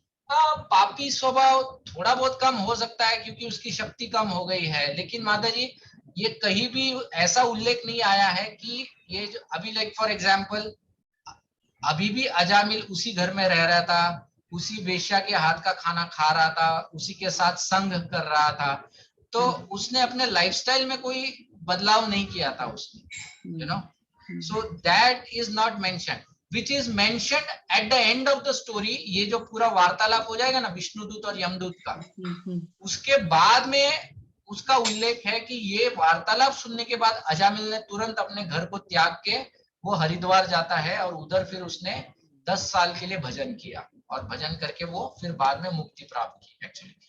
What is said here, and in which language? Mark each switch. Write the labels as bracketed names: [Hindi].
[Hindi] पापी स्वभाव थोड़ा बहुत कम हो सकता है क्योंकि उसकी शक्ति कम हो गई है, लेकिन माता जी ये कहीं भी ऐसा उल्लेख नहीं आया है कि ये जो अभी [English] like for example [Hindi] अभी भी अजामिल उसी घर में रह रहा था, उसी वेश्या के हाथ का खाना खा रहा था, उसी के साथ संग कर रहा था, तो उसने अपने लाइफस्टाइल में कोई बदलाव नहीं किया था उसने, you know. [English] So that is not mentioned, which is mentioned at the end of the story। [Hindi] ये जो पूरा वार्तालाप हो जाएगा ना विष्णुदूत और यमदूत का, उसके बाद में उसका उल्लेख है कि ये वार्तालाप सुनने के बाद अजामिल ने तुरंत अपने घर को त्याग के वो हरिद्वार जाता है और उधर फिर उसने 10 साल के लिए भजन किया और भजन करके वो फिर बाद में मुक्ति प्राप्त की एक्चुअली।